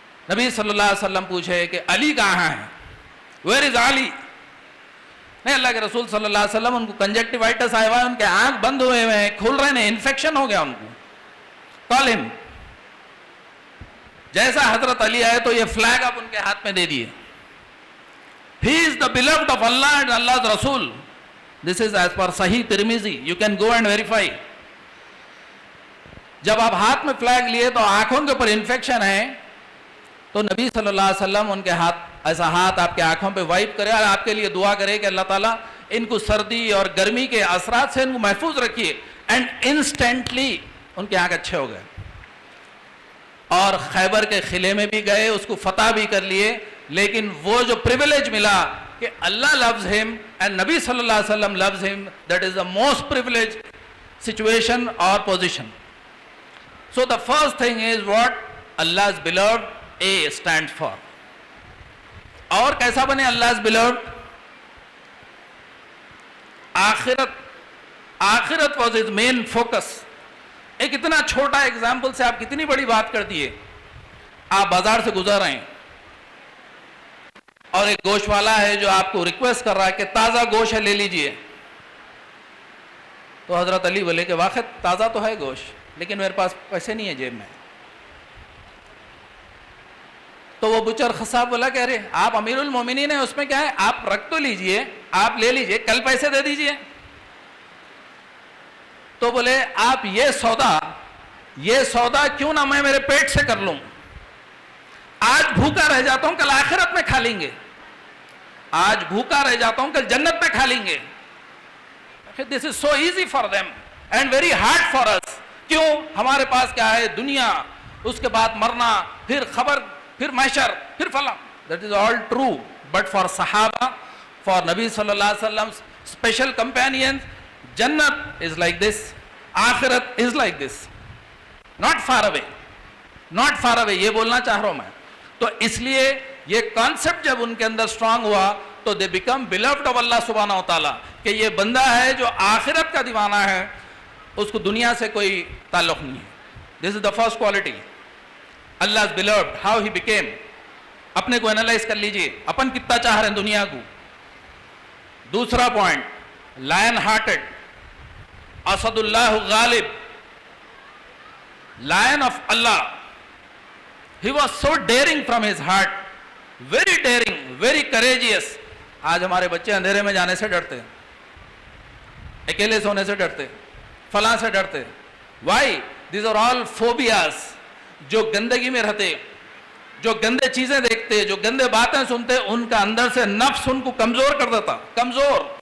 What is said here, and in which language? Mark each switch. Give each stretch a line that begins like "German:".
Urdu: نبی صلی اللہ علیہ وسلم پوچھے کہ علی کہاں ہے,
English: Where is Ali.
Urdu: نہیں, اللہ کے رسول صلی اللہ علیہ وسلم ان کو کنجکٹیوائٹس آیا ہوا ہے, ان کے آنکھ بند ہوئے ہیں, کھل رہے ہیں, انفیکشن ہو گیا ان کو.
English: Call him.
Urdu: جیسا حضرت علی آئے تو یہ فلیگ آپ ان کے ہاتھ میں دے دیے.
English: He is the beloved of Allah and Allah's Rasul. This is as per Sahih Tirmizi. You can go and verify.
Urdu: جب آپ ہاتھ میں فلیگ لیے تو آنکھوں کے اوپر انفیکشن ہے, تو نبی صلی اللہ علیہ وسلم ان کے ہاتھ, ایسا ہاتھ آپ کے آنکھوں پہ وائپ کرے اور آپ کے لیے دعا کرے کہ اللہ تعالیٰ ان کو سردی اور گرمی کے اثرات سے ان کو محفوظ رکھیے. اینڈ انسٹنٹلی ان کے آنکھ اچھے ہو گئے اور خیبر کے قلعے میں بھی گئے, اس کو فتح بھی کر لیے. لیکن وہ جو پریویلیج ملا کہ
English: Allah loves him and نبی صلی اللہ علیہ وسلم loves him, that is the most privileged situation or position. So the first thing is what Allah's beloved A stands for.
Urdu: اور کیسا بنے
English: Allah's beloved؟ آخرت was his main focus.
Urdu: ایک اتنا چھوٹا ایگزامپل سے آپ کتنی بڑی بات کر دیے. آپ بازار سے گزر رہے ہیں اور ایک گوشت والا ہے جو آپ کو ریکویسٹ کر رہا ہے کہ تازہ گوشت ہے لے لیجئے. تو حضرت علی بولے کہ واقعی تازہ تو ہے گوشت, لیکن میرے پاس پیسے نہیں ہے جیب میں. تو وہ بچر خصاب بولا کہ ارے آپ امیر المومنین ہیں, اس میں کیا ہے, آپ رکھ تو لیجئے, آپ لے لیجئے, کل پیسے دے دیجئے. تو بولے آپ یہ سودا کیوں نہ میں میرے پیٹ سے کر لوں, آج بھوکا رہ جاتا ہوں کل آخرت میں کھا لیں گے, آج بھوکا رہ جاتا ہوں کل جنت میں کھا لیں گے.
English: This is so easy for them and very hard for us.
Urdu: کیوں؟ ہمارے پاس کیا ہے, دنیا, اس کے بعد مرنا, پھر خبر, پھر محشر, پھر فلاں.
English: That is all true. But for Sahaba, for Nabi sallallahu alaihi wasallam, special companions, Jannat is like this, Akhirat is like this. Not far away. Not far away.
Urdu: یہ بولنا چاہ رہا ہوں میں. تو اس لیے یہ کانسیپٹ جب ان کے اندر اسٹرانگ ہوا تو
English: they become beloved of
Urdu: اللہ سبحانہ و تعالیٰ, کہ یہ بندہ ہے جو آخرت کا دیوانہ ہے, اس کو دنیا سے کوئی تعلق نہیں ہے.
English: This is the first quality. Allah is beloved, how he became.
Urdu: اپنے کو انالائز کر لیجئے, اپن کتنا چاہ رہے ہیں دنیا کو. دوسرا point,
English: lion hearted,
Urdu: Asad Allah Ghalib, line of Allah.
English: He was so daring from his heart, very daring, very courageous.
Urdu: آج ہمارے بچے اندھیرے میں جانے سے ڈرتے, اکیلے سونے سے ڈرتے, فلاں سے ڈرتے.
English: Why? These are all phobias.
Urdu: جو گندگی میں رہتے, جو گندے چیزیں دیکھتے, جو گندے باتیں سنتے, ان کا اندر سے نفس ان کو کمزور کر دیتا, کمزور.